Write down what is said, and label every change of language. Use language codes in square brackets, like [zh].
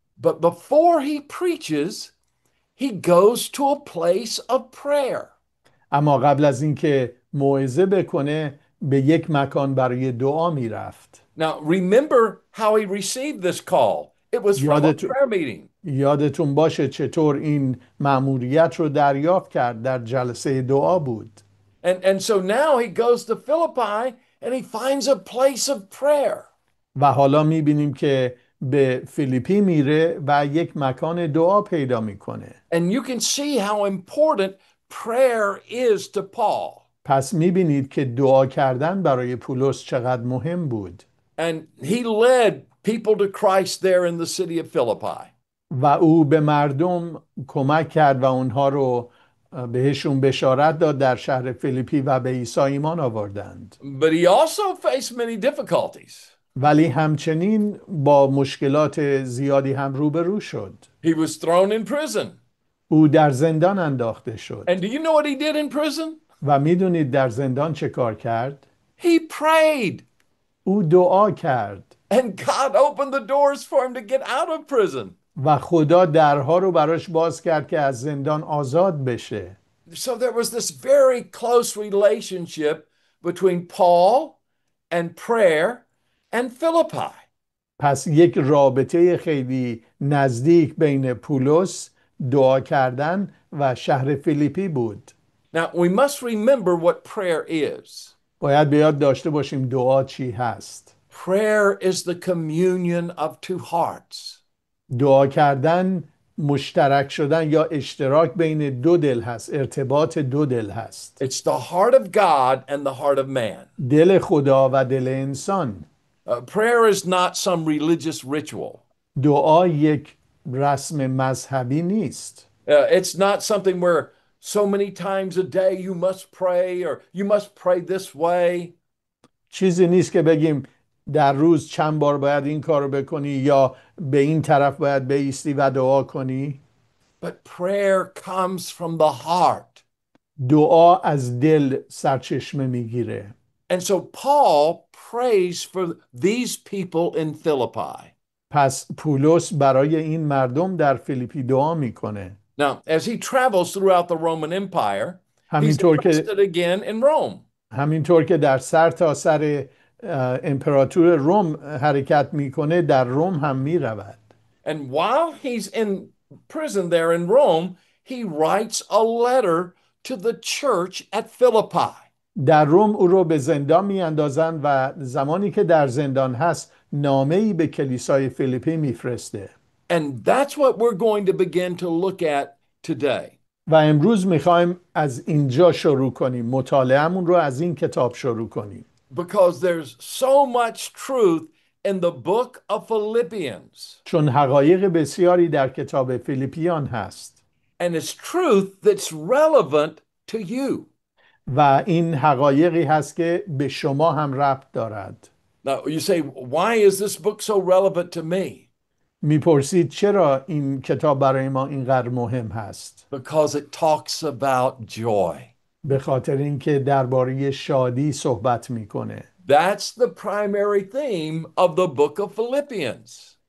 [en] But before he preaches, he goes to a place of prayer. [fa] اما قبل از اینکه موعظه بکنه به یک مکان برای دعا می رفت. [en] Now remember how he received this call. It was from a prayer meeting. [fa] یادتون باشه چطور این مأموریت رو دریافت کرد، در جلسه دعا بود. [en] And so now he goes to Philippi and he finds a place of prayer. [fa] و حالا میبینیم که به فیلیپی میره و یک مکان دعا پیدا میکنه. [en] And you can see how important prayer is to Paul. [fa] پس میبینید که دعا کردن برای پولس چقدر مهم بود. [en] And he led people to Christ there in the city of Philippi. [fa] و او به مردم کمک کرد و اونها رو بهشون بشارت داد در شهر فیلیپی و به عیسی ایمان آوردند. [en] But he also faced many difficulties. [fa] ولی همچنین با مشکلات زیادی هم روبرو شد. [en] He was thrown in prison. [fa] او در زندان انداخته شد. [en] And do you know what he did in prison? [fa] و میدونید در زندان چه کار کرد؟ [en] He prayed. [fa] او دعا کرد [en] And God opened the doors for him to get out of prison. [fa] و خدا درها رو براش باز کرد که از زندان آزاد بشه. [en] So there was this very close relationship between Paul and prayer and Philippi. [fa] پس یک رابطه خیلی نزدیک بین پولس، دعا کردن و شهر فیلیپی بود. [en] Now, we must remember what prayer is. [fa] باید به یاد داشته باشیم دعا چی هست. [en] Prayer is the communion of two hearts. [fa] دعا کردن مشترک شدن یا اشتراک بین دو دل هست، ارتباط دو دل هست. [en] It's the heart of God and the heart of man. [fa] دل خدا و دل انسان. [en] Prayer is not some religious ritual. [fa] دعا یک رسم مذهبی نیست. [en] It's not something where so many times a day you must pray or you must pray this way. [fa] چیزی نیست که بگیم در روز چند بار باید این کارو بکنی یا به این طرف باید بایستی و دعا کنی. [en] But prayer comes from the heart. [fa] دعا از دل سرچشمه میگیره. [en] And so Paul prays for these people in Philippi. [fa] پس پولس برای این مردم در فیلیپی دعا میکنه. [en] Now, as he travels throughout the Roman Empire, he's [fa] همینطور که [en] arrested again in Rome. [fa] همینطور که در سر تا سر امپراتور روم حرکت میکنه در روم هم میرود. [en] And while he's in prison there in Rome, he writes a letter to the church at Philippi. [fa] در روم او رو به زندان میاندازن و زمانی که در زندان هست نامه‌ای به کلیسای فیلیپی میفرسته. [en] And that's what we're going to begin to look at today. [fa] و امروز میخوایم از اینجا شروع کنیم، مطالعه‌مون رو از این کتاب شروع کنیم. [en] Because there's so much truth in the book of Philippians. [fa] چون حقایق بسیاری در کتاب فیلیپیان هست. [en] And it's truth that's relevant to you. [fa] و این حقایقی هست که به شما هم ربط دارد. [en] Now, you say, why is this book so relevant to me? [fa] میپرسید چرا این کتاب برای ما اینقدر مهم هست؟ [en] Because it talks about joy. [fa] به خاطر اینکه درباره شادی صحبت میکنه. [en] That's the primary theme of the book of Philippians.